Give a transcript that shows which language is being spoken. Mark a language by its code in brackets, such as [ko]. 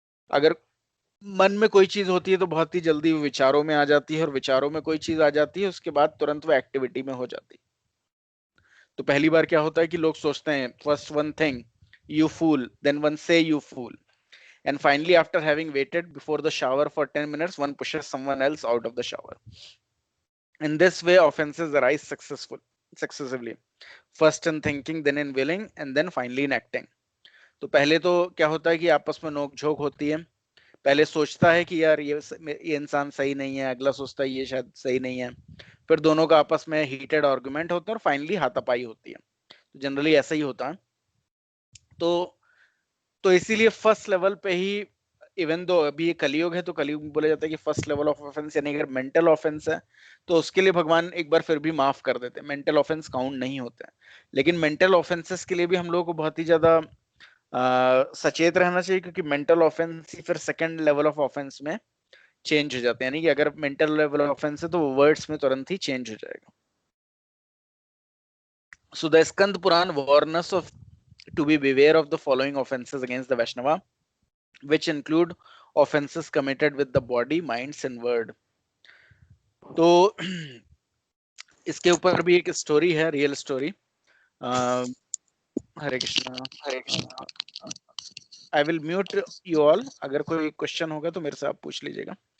[hi] अगर मन में कोई चीज होती है तो बहुत ही जल्दी वो विचारों में आ जाती है, और विचारों में कोई चीज आ जाती है उसके बाद तुरंत वो एक्टिविटी में हो जाती है. तो पहली बार क्या होता है कि लोग सोचते हैं [en] First one thing you fool, then one say you fool, and finally after having waited before the shower for 10 minutes one pushes someone else out of the shower. In this way offenses arise successively, first in thinking, then in willing, and then finally in acting. [hi] तो पहले तो क्या होता है कि आपस में नोक झोंक होती है. पहले सोचता है कि यार ये इंसान सही नहीं है, अगला सोचता है ये शायद सही नहीं है, फिर दोनों का आपस में हीटेड आर्गुमेंट होता है और फाइनली हाथापाई होती है. तो जनरली ऐसा ही होता है. तो इसीलिए फर्स्ट लेवल पे ही, इवन दो अभी ये कलयुग है तो कलयुग में बोला जाता है कि फर्स्ट लेवल ऑफ ऑफेंस, यानी अगर मेंटल ऑफेंस है तो उसके लिए भगवान एक बार फिर भी माफ कर देते हैं, मेंटल ऑफेंस काउंट नहीं होते हैं. लेकिन मेंटल ऑफेंसेस के लिए भी हम लोगों को बहुत ही ज्यादा सचेत रहना चाहिए, क्योंकि मेंटल ऑफेंस ही फिर सेकंड लेवल ऑफ ऑफेंस में चेंज हो जाते हैं. यानी कि अगर मेंटल लेवल ऑफेंस है तो वो वर्ड्स में तुरंत ही चेंज हो जाएगा. [en] So the Skanda Purana warns of to be beware of the following offenses against the Vaishnava, which include offenses committed with the body, minds and word. [hi] तो इसके ऊपर भी एक स्टोरी है, real story. Hare Krishna, Hare Krishna. [en] I will mute you all, [hi] अगर कोई question होगा तो मेरे से आप पूछ लीजिएगा.